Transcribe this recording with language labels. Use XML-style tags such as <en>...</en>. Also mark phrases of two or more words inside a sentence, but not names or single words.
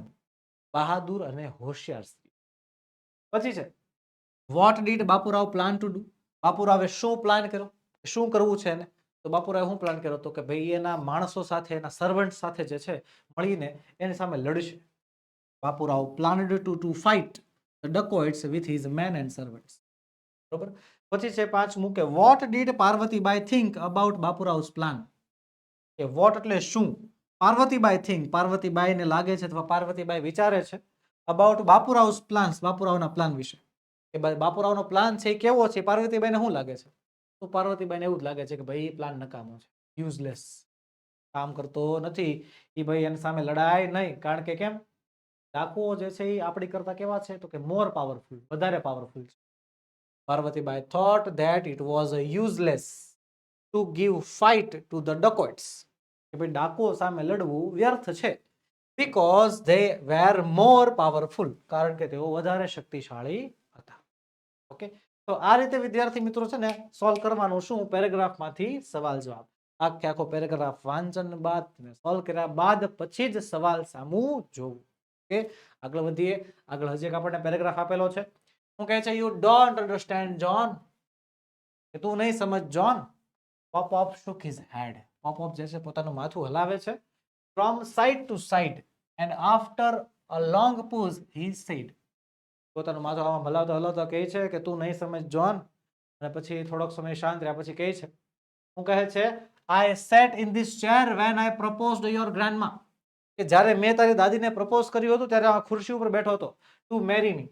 <gu>બહાદુર અને હોશિયાર સ્ત્રી. પછી છે</gu> <en>what did Bapurao plan to do?</en> <gu>બાપુરાવે શું પ્લાન કર્યો? શું કરવું છે એને? તો બાપુરાવે શું પ્લાન કર્યો? તો કે ભાઈ એના માણસો સાથે, એના સર્વન્ટ સાથે જે છે મળીને એની સામે લડશે.</gu> <en>બાપુરાવ planned to fight the dacoits with his men and servants.</en> <gu>બરોબર. પછી છે પાંચમું કે</gu> <en>what did પાર્વતીબાઈ think about બાપુરાવ's plan?</en> <gu>કે what એટલે શું? પાર્વતીબાઈ think, પાર્વતીબાઈને લાગે છે અથવા પાર્વતીબાઈ વિચારે છે</gu> <en>about બાપુરાવ's plans,</en> <gu>બાપુરાવના પ્લાન વિશે. કે ભાઈ બાપુરાવનો પ્લાન છે એ કેવો છે? પાર્વતીબાઈને શું લાગે છે? તો પાર્વતીબાઈને એવું જ લાગે છે કે ભાઈ એ પ્લાન નકામો છે, યુઝલેસ, કામ કરતો નથી. એ ભાઈ એની સામે લડાય નહીં. કારણ કે કેમ? ડાકુઓ જે છે એ આપણી કરતા કેવા છે? તો કે</gu> <en>more powerful,</en> <gu>વધારે પાવરફુલ છે.</gu> <en>પાર્વતીબાઈ thought that it was useless to give fight to the dacoits.</en> <gu>કે ભાઈ ડાકુઓ સામે લડવું વ્યર્થ છે.</gu> <en>because they were more powerful.</en> <gu>કારણ કે તેઓ વધારે શક્તિશાળી હતા. ઓકે, તો આ રીતે વિદ્યાર્થી મિત્રો છે ને સોલ્વ કરવાનું. શું? પેરેગ્રાફમાંથી સવાલ જવાબ. આખો પેરેગ્રાફ વાંચન બાદ સોલ્વ કર્યા બાદ પછી જ સવાલ સામું જોવું. ઓકે, આગળ વધીએ. આગળ હજી એક આપણને પેરેગ્રાફ આપેલો છે. શું કહે છે?</gu> <en>You don't understand John.</en> <gu>કે તું નહીં સમજ જોન.</gu> <en>પોપ shook his head.</en> <gu>પોપ જે છે પોતાનું માથું હલાવે છે.</gu> <en>from side to side and after a long pause he said.</en> <gu>પોતાનું માથું આમાં હલાવતા હલાવતા કહે છે કે તું નહીં સમજ જોન. અને પછી થોડોક સમય શાંત રહ્યા પછી કહે છે હું કહે છે</gu> <en>I sat in this chair when I proposed your grandma,</en> <gu>કે જ્યારે મેં તારી દાદીને પ્રપોઝ કર્યું હતું ત્યારે આ ખુરશી ઉપર બેઠો હતો</gu> <en>to marry me.</en>